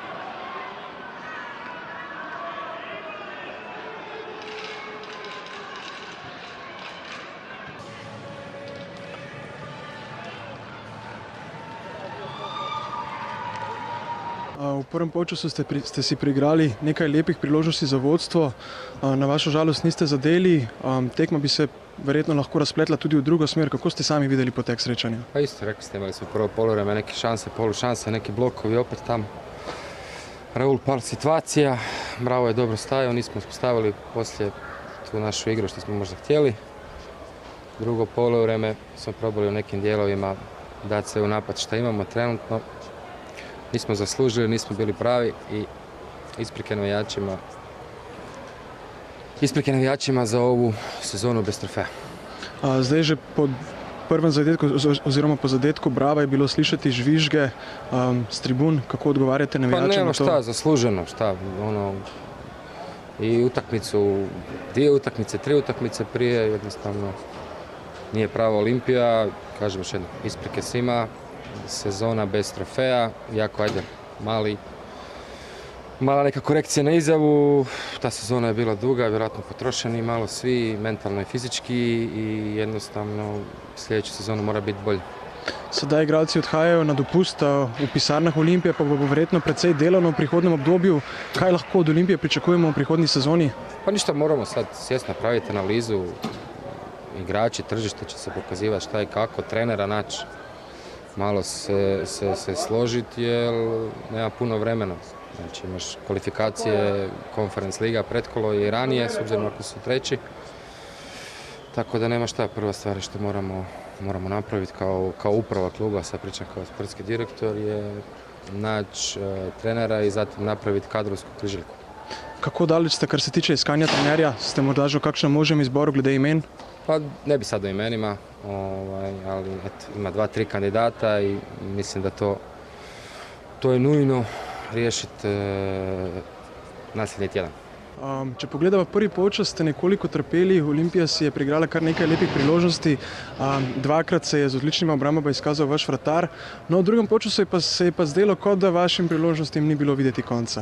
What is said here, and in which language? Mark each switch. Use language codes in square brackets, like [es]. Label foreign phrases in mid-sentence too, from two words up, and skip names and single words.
[sl] V prvem polčasu ste si priigrali nekaj lepih priložnosti za vodstvo, na vašo žalost niste zadeli, tekma bi se verjetno lahko razpletla tudi v drugo smer. Kako ste sami videli potek srečanja? [hr] Pa isto, rekli ste, imali smo prvo poluvreme neke šanse, polušanse, neki blokovi, opet tam Raul par situacija, Bravo je dobro stajao, nismo uspostavili poslije tu našu igru što smo možda htjeli. Drugo poluvreme smo probali u nekim dijelovima dati se u napad što imamo trenutno. Nismo zaslužili, nismo bili pravi i isprike navijačima za ovu sezonu bez trofeja. [sl] Zdaj že po prvem zadetku, oziroma po zadetku Brava je bilo slišati žvižge s tribun. Kako odgovarjate navijačima na to? [hr] Pa nema šta, zasluženo, šta. I utakmicu, 2 utakmice, 3 utakmice prije, jednostavno nije prava Olimpija. Kažem još jedno, isprike svima. sezona bez trofeja, jako mala neka korekcija na izjavu, ta sezona je bila duga, vjerojatno potrošeni malo svi, mentalno i fizički i jednostavno sljedeću sezonu mora biti bolje. [sl] Sedaj igralci odhajajo na dopust, v pisarnah Olimpije pa bo verjetno precej delovno v prihodnem obdobju. Kaj lahko od Olimpije pričakujemo v prihodnji sezoni? [hr] Pa ništa, moramo sad sjest napraviti analizu, igrači, tržište će se pokazivati šta i kako, trenera naći, malo se složiti jer nema puno vremena. Znači imaš kvalifikacije, Conference liga, pretkolo i ranije, s obzirom ako su treći. Tako da nema šta, prva stvar što moramo napraviti kao uprava kluba, sad pričam kao sportski direktor, je naći trenera i zatim napraviti kadrovsku križaljku. [sl] Kako daleč ste, kar se tiče iskanja trenerja? Ste morda že v kakšnem možem izboru glede imen? [hr] Pa ne bi sad o imenima, ali ima 2-3 kandidata i mislim da to je nujno riješiti nasljednji tjedan. [sl] Če pogledamo prvi polčas, ste nekoliko trpeli, Olimpija si je priigrala kar nekaj lepih priložnosti, dvakrat se je z odličnima obrambama izkazal vaš vratar, no v drugem polčasu se je pa zdelo, kot da vašim priložnostim ni bilo videti konca.